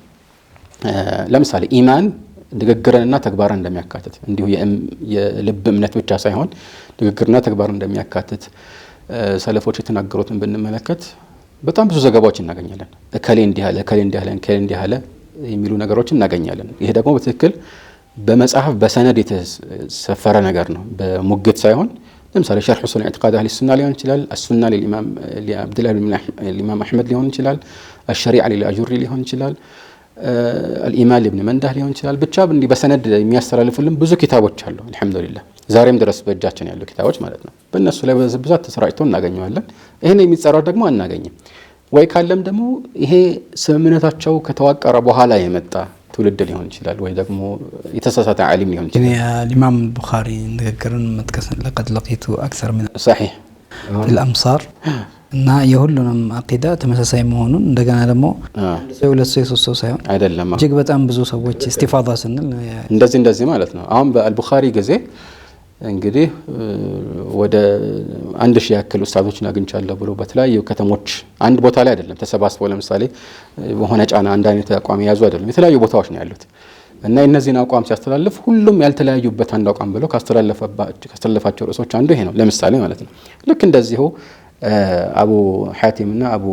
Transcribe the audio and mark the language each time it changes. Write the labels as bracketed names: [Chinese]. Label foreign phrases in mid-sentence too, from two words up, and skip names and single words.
[Amharic] ለምሳሌ ኢማን ንግግርንና ተግባርን እንደሚያካትት እንዲሁ የልብ እምነት ብቻ ሳይሆን ንግግርና ተግባርን እንደሚያካትት ሰለፎች የተናገሩትን ብንመለከት በጣም ብዙ ዘገባዎች እናገኛለን እከሌ እንዲህ አለ የሚሉ ነገሮች እናገኛለን ይሄ ደግሞ በትክክል በመጽሐፍ በሰነድ የተሰፈረ ነገር ነው በሙግት ሳይሆን ለምሳሌ ሸርህ ኡሱል ኢዕቲቃድ አህሊ ሱና ሊሆን ይችላል አሱና ለኢማም አብዱላህ ኢማም አህመድ ሊሆን ይችላል አሽሪዓ ለአጁሪ ሊሆን ይችላል الإيمان لابن منده ሊሆን ይችላል ብቻ እንዲ በሰነድ የሚያስተላልፉልን ብዙ ኪታቦች አሉ አልহামዱሊላህ ዛሬም ድረስ በእጃችን ያሉ ኪታቦች ማለት ነው በእነሱ ላይ በብዛት ተሰራጭተው እናገኛለን ይሄን የሚጻረር ደግሞ አናገኝም ወይ ካለም ደግሞ ይሄ ስምምነታቸው ከተዋቀረ በኋላ የመጣ ትውልድ ሊሆን ይችላል ወይ ደግሞ የተሳሳተ ዓሊም ሊሆን ይችላል [Arabic] الإمام البخاري [Amharic] ንግግርን መጥቀስ [Arabic] لقد لقيت أكثر من صحيح في الأمصار [Amharic] እና የሁሉንም አቂዳ ተመሳሳይ መሆኑን እንደገና ደግሞ ለሁለት ሰው ሳይሆን አይደለም እጅግ በጣም ብዙ ሰዎች እስቲፋዳ ስንል እንደዚህ ማለት ነው አሁን በአልቡኻሪ ጊዜ እንግዲህ ወደ 1000 ያክል ኡስታዞችን አግኝቻለሁ ብሎ በተለያዩ ከተሞች አንድ ቦታ ላይ አይደለም ተሰባስበው ለምሳሌ በሆነ ጫና አንድ አይነት አቋም ያዙ አይደለም የተለያዩ ቦታዎች ነው ያሉት እና እነዚህን አቋም ሲያስተላልፍ ሁሉም ያልተለያዩበት አንድ አቋም ብለው ካስተላለፋቸው ርዕሶች አንዱ ይሄ ነው ለምሳሌ ማለት ነው ልክ እንደዚሁ አቡ ሐቲም እና